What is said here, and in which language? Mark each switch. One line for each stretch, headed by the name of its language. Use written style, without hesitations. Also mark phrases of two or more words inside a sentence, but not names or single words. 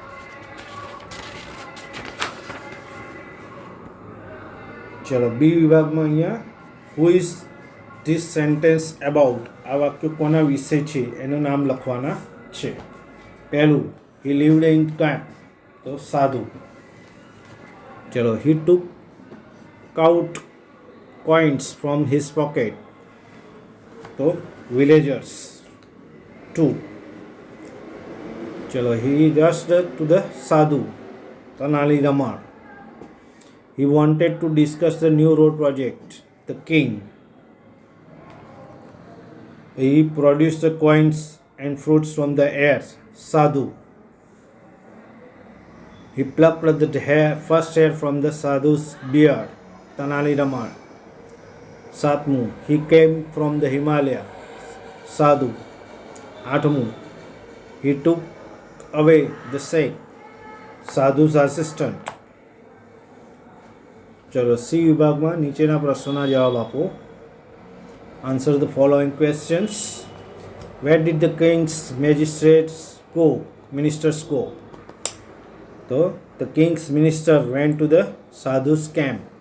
Gujarati: ચલો બી વિભાગમાં અહીંયા
English: who is this sentence about,
Gujarati: આ વાક્ય કોના વિશે છે એનું નામ લખવાના છે.
English: પહેલું, he lived in camp,
Gujarati: તો સાધુ.
English: ચલો, he took out coins from his pocket,
Gujarati: તો villagers. 2. ચલો,
English: he rushed to the sadhu, તનાલી રમણ. He wanted to discuss the new road project, the king. He produced the coins and fruits from the air, sadhu. He plucked the first hair from the sadhu's beard, તનાલી રમણ. 7. He came from the Himalaya, sadhu. 8. He took away the sheikh, sadhu's assistant.
Gujarati: ચલો સી વિભાગમાં નીચેના પ્રશ્નોના જવાબ આપો.
English: Answer the following questions. Where did the king's magistrates go, ministers go? તો the king's minister went to the sadhu's camp.